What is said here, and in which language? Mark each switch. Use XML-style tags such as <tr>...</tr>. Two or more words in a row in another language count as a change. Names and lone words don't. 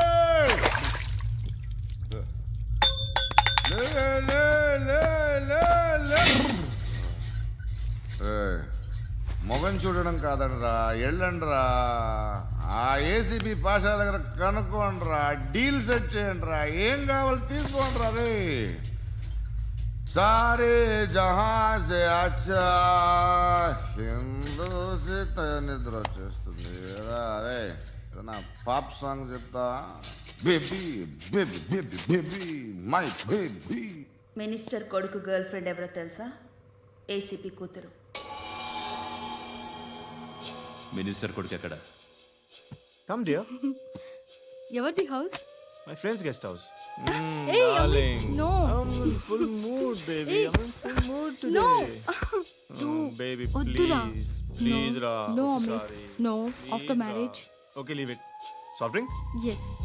<te>మొగం చూడడం కాదండ్రా, వెళ్ళండ్రా. ఆ ఏసీబీ పాషా దగ్గర కనుక్కోండ్రా,</te> <en>deal set</en> <te>చేయండిరా, ఏం కావాలి తీసుకోండిరా. రే</te> <hi>सारे जहां से अच्छा</hi> <te>హిందూసిత నిద్ర వచ్చేస్తుంది. అరే నా పాప్ సాంగ్ చెప్తా.</te> <en>baby baby baby baby my baby.</en> <te>మినిస్టర్ కొడుకు</te> <en>girl friend</en> <te>ఎవరో తెలుసా? ఏసీపీ కూతురు. మినిస్టర్ కొడుకు ఎక్కడ?</te> <en>come dear.</en> <te>ఎవరిది హౌస్?</te> <en>my friends guest house. Hey, no. I'm in full mood, baby. I'm in full mood today. No. Baby, Oddura. please, Ra. No, Amit. Sorry. No, Please, after Ra. marriage. Okay, leave it. Soft drink? Yes.</en>